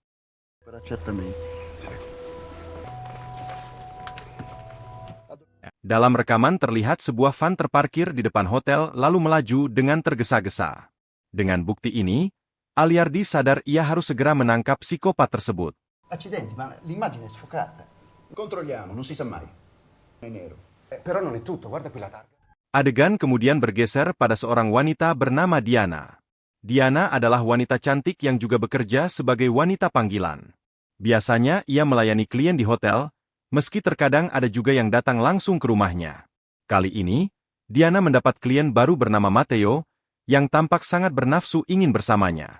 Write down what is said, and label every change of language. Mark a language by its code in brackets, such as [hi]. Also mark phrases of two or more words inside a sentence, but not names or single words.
[id] Dalam rekaman terlihat sebuah van terparkir di depan hotel lalu melaju dengan tergesa-gesa. Dengan bukti ini, Aliardi sadar ia harus segera menangkap psikopat tersebut. [it] Accidenti, ma l'immagine è sfocata. Controlliamo, non si sa mai. È nero. Però non è tutto, guarda qui la targa. [id] Adegan kemudian bergeser pada seorang wanita bernama Diana. Diana adalah wanita cantik yang juga bekerja sebagai wanita panggilan. Biasanya ia melayani klien di hotel, meski terkadang ada juga yang datang langsung ke rumahnya. Kali ini, Diana mendapat klien baru bernama Matteo, yang tampak sangat bernafsu ingin bersamanya.